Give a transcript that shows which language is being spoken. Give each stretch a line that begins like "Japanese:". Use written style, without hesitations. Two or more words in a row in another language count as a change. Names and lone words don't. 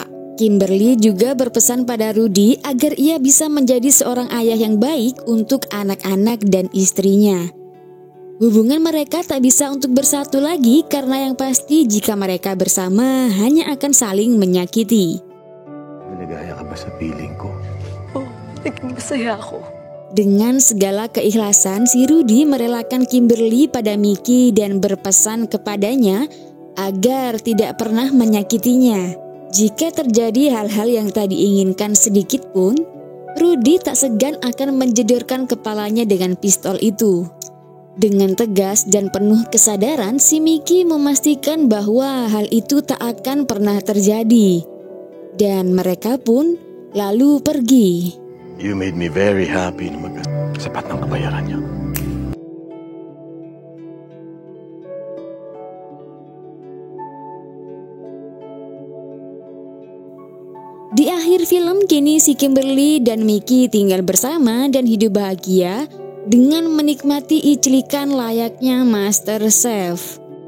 Indonesian: Kimberly juga berpesan pada Rudy agar ia bisa menjadi seorang ayah yang baik untuk anak-anak dan istrinya. Hubungan mereka tak bisa untuk bersatu lagi karena yang pasti jika mereka bersama hanya akan saling menyakiti.
Filipino: Maligaya ka ba sa piling ko? Oh, naging masaya ako.
Indonesian: Dengan segala keikhlasan, si Rudy merelakan Kimberly pada Mickey dan berpesan kepadanya agar tidak pernah menyakitinya. Jika terjadi hal-hal yang tak diinginkan sedikit pun, Rudy tak segan akan menjedorkan kepalanya dengan pistol itu. Dengan tegas dan penuh kesadaran, si Mickey memastikan bahwa hal itu tak akan pernah terjadi. Dan mereka pun lalu pergi.
English: You made me very happy
Filipino: na sapat ng kabayaran niya.
Indonesian: Di akhir film kini si Kimberly dan Mickey tinggal bersama dan hidup bahagia dengan menikmati iclikan layaknya Master Chef.